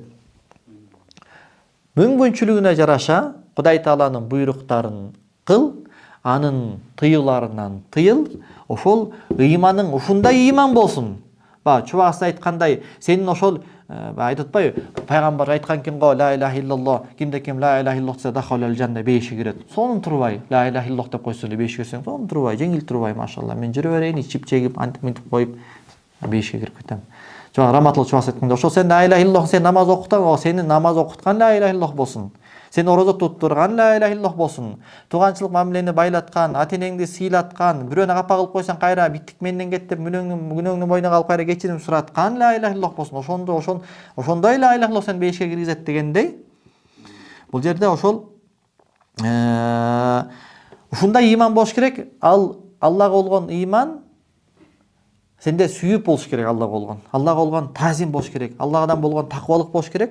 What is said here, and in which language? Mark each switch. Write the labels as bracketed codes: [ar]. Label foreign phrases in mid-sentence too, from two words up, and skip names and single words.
[ky] Мүмкүнчүлүгүнө жараша Кудай Тааланын буйруктарын кыл, анын тыюуларынан тыйыл, ошол ыйманың ушундай ыйман болсун. Чубакасы айткандай, сенин ошол айтып атпайбы, пайгамбар айткан экен го, [ar] لا إله إلا الله, [ky] кимде ким [ar] لا إله إلا الله [ky] десе [ar] دخل الجنة, [ky] беши кирет. Сонун турбай, [ar] لا إله إلا الله [ky] деп койсо эле беши кирсең, сонун турбай, жеңил турбай, машалла. Мен жүрө берейин, ичип чегип, антип мынтип коюп, беши кирип кетем. Жана раматылык чубаксы айтканда, ошол сен [ar] لا إله إلا الله, [ky] сен намаз окуткан, сенин намаз окуткан [ar] لا إله إلا الله [ky] болсун. Сен орозо туттурган [ar] لا إله إلا الله [ky] болсун. Тууганчылык мамилени байлаткан, ата-энеңди сыйлаткан, бирөөнө капа кылып койсоң кайра биттик менден кет деп күнөөңдү мойнуна алып кайра кечирим сураткан [ar] لا إله إلا الله [ky] болсун. Ошондой [ar] لا إله إلا الله [ky] сен бейишке киргизет дегендей. Бул жерде ошол ушундай ыйман болуш керек. Ал Аллага болгон ыйман сенде сүйүп болуш керек. Аллага болгон таазим болуш керек. Аллагадан болгон такыбалык болуш керек.